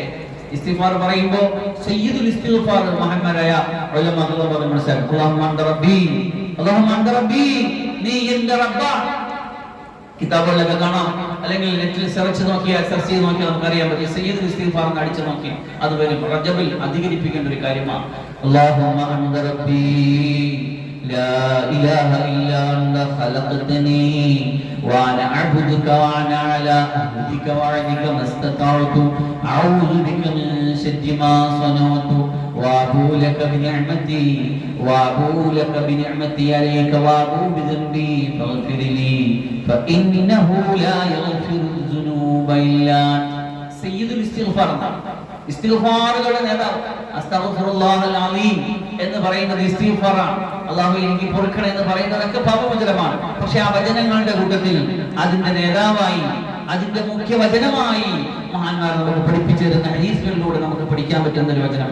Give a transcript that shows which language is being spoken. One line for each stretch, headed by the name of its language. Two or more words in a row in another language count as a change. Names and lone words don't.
Malayalam: ഇസ്തിഗ്ഫാർ പറയുമ്പോൾ
Arabic: سيد الاستغفار
Malayalam: മഹാന്മാരായ ഉലമാക്കൾ പറഞ്ഞു മനസ്സിലാക്കി.
Arabic: اللهم أنت ربي، اللهم أنت ربي,
Malayalam: നീ എൻ്റെ റബ്ബാണ്. കിതാബുകളിലൊക്കെ കാണാം, അല്ലെങ്കിൽ നെറ്റിൽ സെർച്ച് ചെയ്ത് നോക്കിയാൽ നമുക്കറിയാൻ പറ്റും.
Arabic: سيد الاستغفار
Malayalam: എന്ന് അടിച്ചു നോക്കി അത് വരും. റജബിൽ അധികരിപ്പിക്കേണ്ട ഒരു കാര്യമാണ്.
Arabic: اللهم أنت ربي لا إله إلا أنت خلقتني وأنا أعبدك وأنا على عهدك ووعدك ما استطعت أعوذ بك من شر ما صنعت وأبوء لك بنعمتي عليك وأبوء بذنبي فاغفر لي فإنه لا يغفر الذنوب إلا أنت. سيد الاستغفار,
Malayalam: ഇസ്തിഗ്ഫാറുകളുടെ നേതാവ്.
Arabic: أستغفر الله العليم
Malayalam: എന്ന് പറയുന്നത് ഇസ്തിഗ്ഫാറാണ്. അല്ലാഹുവേ എനിക്ക് പൊറുക്കണേ എന്ന് പറയുന്നതൊക്കെ പാപമോചനമാണ്. പക്ഷെ ആ വചനങ്ങളുടെ കൂട്ടത്തിൽ അതിന്റെ നേതാവായി, അതിന്റെ മുഖ്യ വചനമായി മഹാന്മാർ നമുക്ക് പഠിപ്പിച്ചു തരുന്ന ഹദീസുകളിലൂടെ നമുക്ക് പഠിക്കാൻ പറ്റുന്ന ഒരു വചനം.